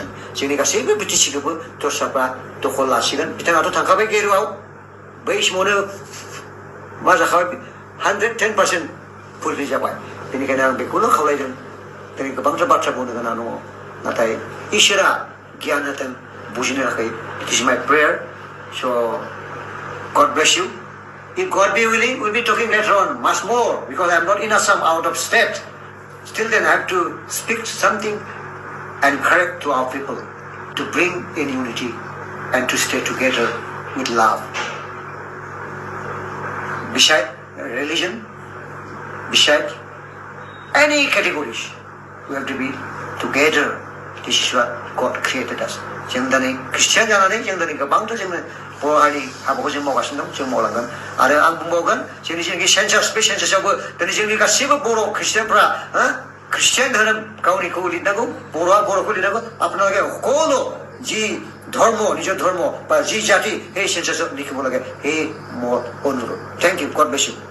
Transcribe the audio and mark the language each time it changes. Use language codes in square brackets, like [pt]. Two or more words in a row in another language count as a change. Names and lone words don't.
[brx] जोंनि गासैबो बिटिसिखौबो दस्राफ्रा दखल लासिगोन। बिथाङाथ' थांखाबाय गेरुआव, बै समावनो मा जाखाबाय 110% फुलफिल जाबाय। बेनिखायनो आं बेखौनो खावलायदों। दिनै गोबांथार बाथ्रा बुंनो गोनां दङ, नाथाय इसोरा गियान होथों, बुजिनो थाखाय। [en] It is my prayer. So God bless you. If God be willing, we'll be talking later on much more because I'm not in Assam, out of state. Still then I have to speak something and correct to our people to bring in unity and to stay together with love. beside religion, beside any categories, we have to be together. This is what God created us. [brx] जों दिनै ख्रिस्टियान जानानै जों दिनै गोबांथार जोङो बर' हारिनि हाबाखौ जों मावगासिनो दं, जों मावलांगोन। आरो आं बुंबावगोन जोंनि जेनाखि सेन्सास, बे सेन्सासावबो दिनै जोंनि गासैबो बर' ख्रिस्टियानफ्रा ख्रिस्टियान धोरोम गावनिखौ लिरनांगौ, बर'आ बर'खौ लिरनांगौ। [as] আপোনালোকে সকলো যি ধৰ্ম, নিজৰ ধৰ্ম বা যি জাতি সেই সেন্সাছত লিখিব লাগে, সেই মোৰ অনুৰোধ। [en] Thank you. God bless you.